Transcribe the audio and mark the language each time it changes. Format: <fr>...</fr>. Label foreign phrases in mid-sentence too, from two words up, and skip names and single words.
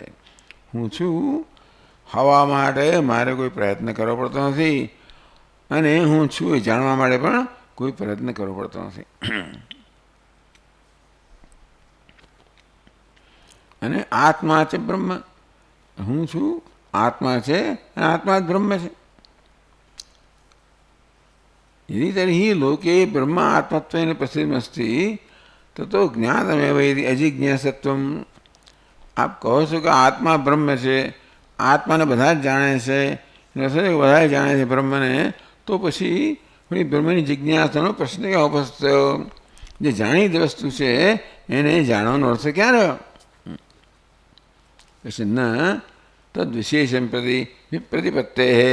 <gu>હું છું હવા માટે મારે કોઈ પ્રયત્ન કરવો પડતો નથી, અને હું છું એ જાણવા માટે પણ કોઈ પ્રયત્ન કરવો પડતો નથી. અને આત્મા છે બ્રહ્મ. હું છું, આત્મા છે, અને આત્મા જ બ્રહ્મ છે.</gu> <sa>यदि तर्हि लोके ब्रह्म आत्मत्वेन प्रसिद्धमस्ति तो ज्ञातमेव यदि अजिज्ञासत्वम.</sa> <gu>आप કહો છો કે આત્મા બ્રહ્મ છે, આત્માને બધા જ જાણે છે, બધા જાણે છે બ્રહ્મને, તો પછી બ્રહ્મની જિજ્ઞાસાનો પ્રશ્ન ક્યાં ઉપસ્થિત થયો? જે જાણીતી વસ્તુ છે એને જાણવાનો અર્થ ક્યાં રહ્યો?</gu> <sa>પછી न तद विशेषम प्रति विप्रतिपत्ते.</sa>